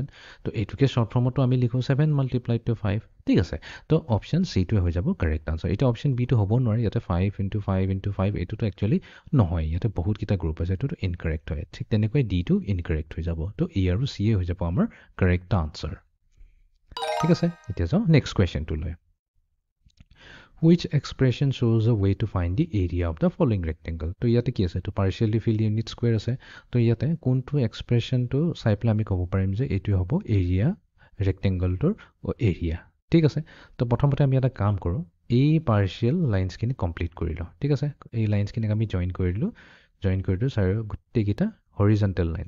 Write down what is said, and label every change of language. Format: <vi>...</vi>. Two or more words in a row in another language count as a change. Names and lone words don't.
<as>তো এইটোকে</as> <en>short form</en> <as>আমি লিখোঁ 7</as> <en>multiplied to</en> <as>5। ঠিক আছে, তো অপশ্যন চিটোৱে হৈ যাব</as> <en>correct answer.</en> <as>এতিয়া অপশ্যন বিটো হ'ব নোৱাৰে, ইয়াতে 5 × 5 × 5 এইটোতো একচুৱেলি নহয়, ইয়াতে বহুতকেইটা গ্ৰুপ আছে, এইটোতো ইনকাৰেক্ট হয়। ঠিক তেনেকৈ ডিটো ইনকাৰেক্ট হৈ যাব। তো এ আৰু চি হৈ যাব আমাৰ</as> <en>correct answer.</en> <as>ঠিক আছে, এতিয়া যাওঁ</as> <en>next question. Which expression shows a way to find the area of the following rectangle?</en> <as>তো ইয়াতে কি আছে? তো</as> <en>partially filled unit square</en> <as>আছে। তো ইয়াতে কোনটো এক্সপ্ৰেছনটো চাই পেলাই আমি ক'ব পাৰিম যে এইটোৱে হ'ব এৰিয়া, ৰেক্টেংগলটোৰ এৰিয়া। ঠিক আছে, তো প্ৰথমতে আমি এটা কাম কৰোঁ, এই</as> <en>partial lines</en> <as>কমপ্লিট কৰি লওঁ। ঠিক আছে, এই লাইন্সখিনিক আমি জইন কৰি দিলোঁ চাৰি গোটেইকেইটা</as> <en>horizontal lines.</en>